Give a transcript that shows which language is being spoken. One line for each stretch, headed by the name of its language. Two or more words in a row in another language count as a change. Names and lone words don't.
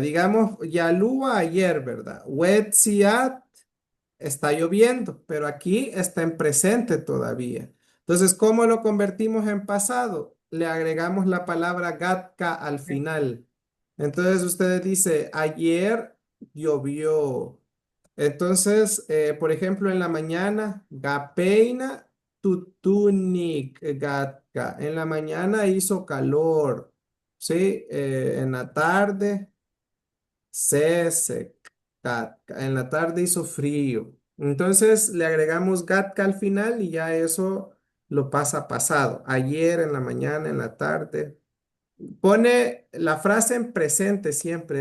Spanish: Digamos, Yalúa ayer, ¿verdad? Wetziat está lloviendo, pero aquí está en presente todavía. Entonces, ¿cómo lo convertimos en pasado? Le agregamos la palabra gatka al final. Entonces, usted dice, ayer llovió. Entonces, por ejemplo, en la mañana,
Pipil: gapeina tutunik gatka.
Spanish: En la mañana hizo calor, ¿sí? En la tarde.
Pipil: Sesek, gatka.
Spanish: En la tarde hizo frío. Entonces le agregamos gatka al final y ya eso lo pasa a pasado. Ayer, en la mañana, en la tarde. Pone la frase en presente siempre.